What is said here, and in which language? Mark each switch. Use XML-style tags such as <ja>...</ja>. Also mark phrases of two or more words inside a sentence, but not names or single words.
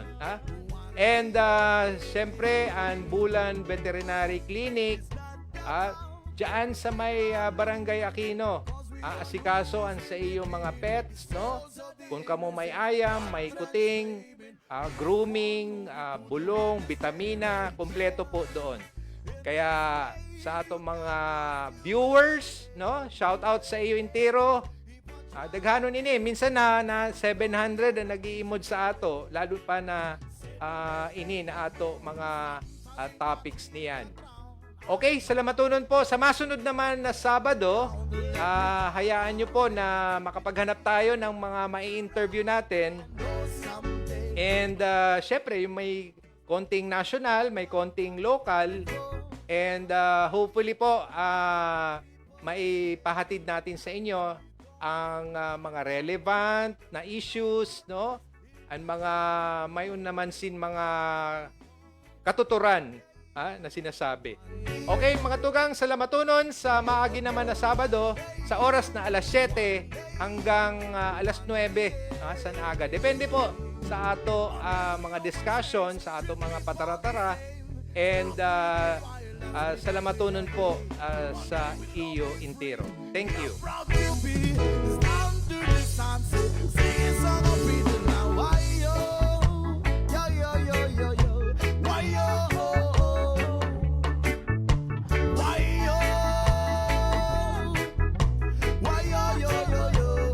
<tl>And syempre, ang Bulan Veterinary Clinic dyan sa may Barangay Aquino. Asikaso ang sa iyong mga pets, no?</tl> <bik>Kung kamo may ayam, may kuting, grooming, bulong, vitamina, kompleto po doon. Kaya sa atong mga viewers, no? Shout out sa iyo intero. Daghanon ini, minsan na 700 ang nag-iimod sa ato, lalo pa na ini na ato mga topics niyan. Okay, salamatunon po.</bik> <tl>Sa masunod naman na Sabado, hayaan nyo po na makapaghanap tayo ng mga mai-interview natin. And syempre, yung may konting national, may konting local. And hopefully po, maipahatid natin sa inyo ang mga relevant na issues, no?</tl> <bik>Ang mga mayon naman mga katuturan na sinasabi. Okay, mga tugang, salamatunon sa maagi naman na Sabado sa oras na alas 7 hanggang alas 9 sa aga. Depende po sa ato mga discussion, sa ato mga pataratara. And salamatunon po sa iyo intero.</bik> <en>Thank you. Proud to be under the sun, singing song of freedom now. Why yo, yo yo yo yo yo, why yo, why yo, why yo yo yo yo.</en>